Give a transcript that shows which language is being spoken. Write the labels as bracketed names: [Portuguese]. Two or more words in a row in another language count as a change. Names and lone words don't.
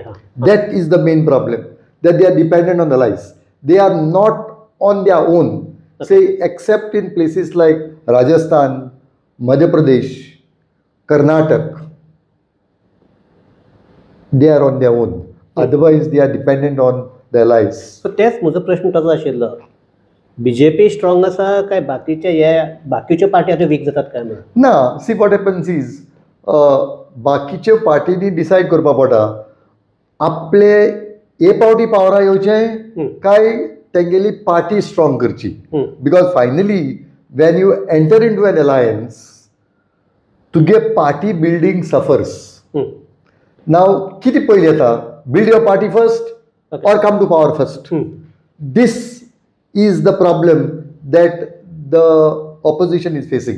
[English] That is the main problem, that they are dependent on allies. They are not on their own. Say, except in places like Rajasthan, Madhya Pradesh, Karnataka, they are on their own. Otherwise, they are dependent on the allies. So, [Konkani] तेच म्हजो प्रश्न तसो आशिल्लो. BJP स्ट्रॉंग आसा काय बाकीच्यो पार्टी आतां वीक जातात काय म्हणून? ना, [English] see what happens is [Konkani] बाकीच्यो पार्टीनी डिसायड करपा पडटा आपले ए पावटी पावरा येवचें काय तेंगेली पार्टी स्ट्रॉंग करची. [English] बिकॉज फायनली when you enter into an alliance, to get party building suffers. Now, [Konkani] kiti payle tha, [English] build your party first or come to power first. This is the problem that the opposition is facing.